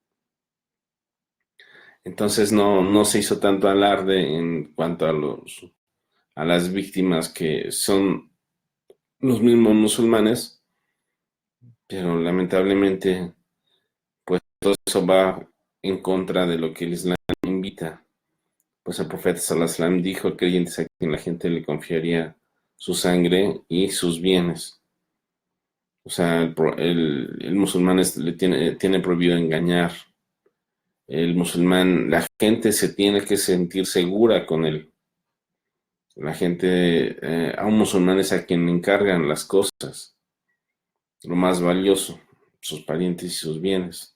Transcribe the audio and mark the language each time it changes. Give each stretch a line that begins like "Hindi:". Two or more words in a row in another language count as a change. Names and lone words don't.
Spanish: Entonces no se hizo tanto alarde en cuanto a las víctimas, que son los mismos musulmanes, pero lamentablemente pues todo eso va en contra de lo que el Islam invita. Pues el profeta
Arabic: صلى الله عليه وسلم
Spanish: dijo: creyentes a quien la gente le confiaría su sangre y sus bienes. O sea, el musulmán tiene prohibido engañar. El musulmán, la gente se tiene que sentir segura con él. La gente, a un musulmán es a quien le encargan las cosas, lo más valioso, sus parientes y sus bienes.